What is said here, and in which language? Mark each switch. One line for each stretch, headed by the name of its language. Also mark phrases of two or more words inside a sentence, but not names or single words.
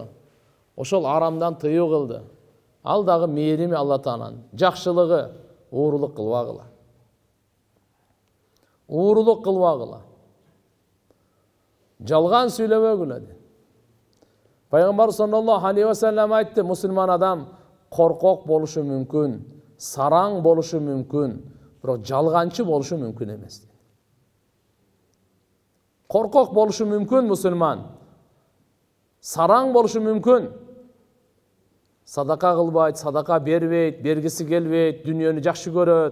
Kyrgyz: Ошол арамдан тыюу кылды. Ал дагы мээрими Алла Тааланын, жакшылыгы, уурулук кылбагыла. Уурулук кылбагыла. Жалган сүйлөбөгүлө. Пайгамбар
Arabic: صلى الله عليه وسلم
Kyrgyz: айтты, мусулман адам коркок болушу мүмкүн, сараң болушу мүмкүн, бирок жалганчы болушу мүмкүн эмес. Коркок болушу мүмкүн мусулман, сараң болушу мүмкүн. Садака кылбайт, садака бербейт, бергиси келбейт, дүйнөнү жакшы көрөт.